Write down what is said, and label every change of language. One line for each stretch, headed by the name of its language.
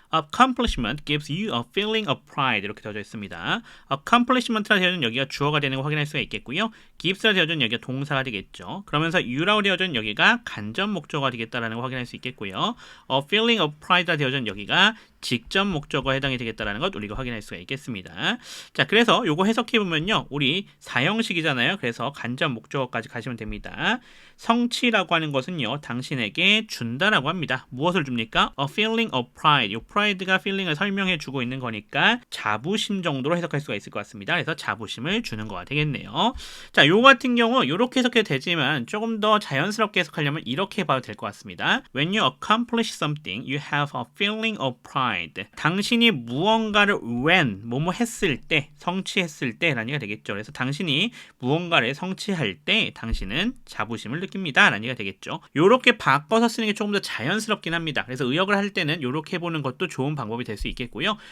English: Accomplishment gives you a feeling of pride
Korean: 이렇게 되어져 있습니다. Accomplishment라 되어진 여기가 주어가 되는 거 확인할 수가 있겠고요. gives라 되어진 여기가 동사가 되겠죠. 그러면서 you라고 되어진 여기가 간접 목적어가 되겠다라는 거 확인할 수 있겠고요.
English: A feeling of pride
Korean: 라 되어진 여기가 직접 목적어에 해당이 되겠다라는 것 우리가 확인할 수가 있겠습니다. 자, 그래서 요거 해석해 보면요. 우리 사형식이잖아요. 그래서 간접 목적어까지 가시면 됩니다. 성취라고 하는 것은요. 당신에게 준다라고 합니다. 무엇을 줍니까?
English: A feeling of pride.
Korean: 요 pride가 feeling을 설명해 주고 있는 거니까 자부심 정도로 해석할 수가 있을 것 같습니다. 그래서 자부심을 주는 거가 되겠네요. 자, 요 같은 경우 요렇게 해석해도 되지만 조금 더 자연스럽게 해석하려면 이렇게 봐도 될 것 같습니다.
English: When you accomplish something, you have a feeling of pride.
Korean: 당신이 무언가를 when 뭐뭐 했을 때 성취했을 때 라는 얘기가 되겠죠. 그래서 당신이 무언가를 성취할 때 당신은 자부심을 느낍니다 라는 얘기가 되겠죠. 요렇게 바꿔서 쓰는 게 조금 더 자연스럽긴 합니다. 그래서 의역을 할 때는 요렇게 해보는 것도 좋은 방법이 될 수 있겠고요.